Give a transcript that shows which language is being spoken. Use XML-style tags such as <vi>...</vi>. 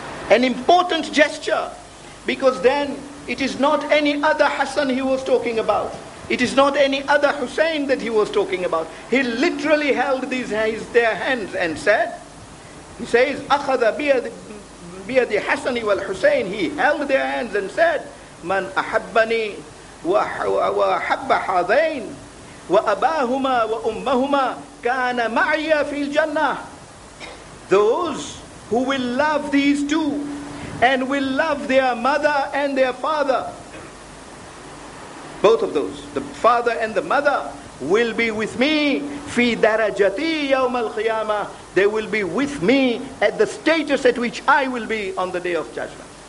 <en>An important gesture, because then it is not any other Hassan he was talking about. It is not any other Hussein that he was talking about. He literally held their hands and said, he says,</en> <ar>أخذ بيد حسن والحسين.</ar> <en>He held their hands and said,</en> <ar>من أحبني وأحب هذين وأباهما وأمهما كان معي في الجنة.</ar> <en>Those who will love these two and will love their mother and their father, both of those, the father and the mother, will be with me</en> <ar>في درجتي يوم القيامة.</ar> <en>They will be with me at the status at which I will be on the day of judgment.</en>